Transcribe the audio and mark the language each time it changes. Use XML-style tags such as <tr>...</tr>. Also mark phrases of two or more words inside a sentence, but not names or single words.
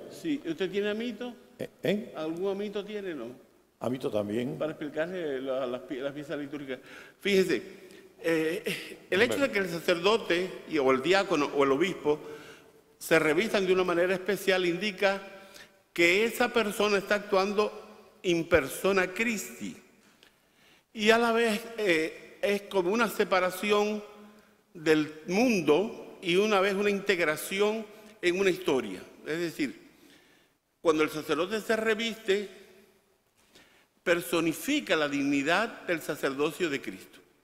<es>Sí, ¿usted tiene amito? ¿Algún amito tiene, no? Amito también. Para explicarle las piezas litúrgicas. Fíjese, el hecho de que el sacerdote o el diácono o el obispo se revistan de una manera especial indica que esa persona está actuando</es> <la>in persona Christi.</la> <es>Y a la vez es como una separación del mundo y una vez una integración en una historia. Es decir, cuando el sacerdote se reviste, personifica la dignidad del sacerdocio de Cristo.</es>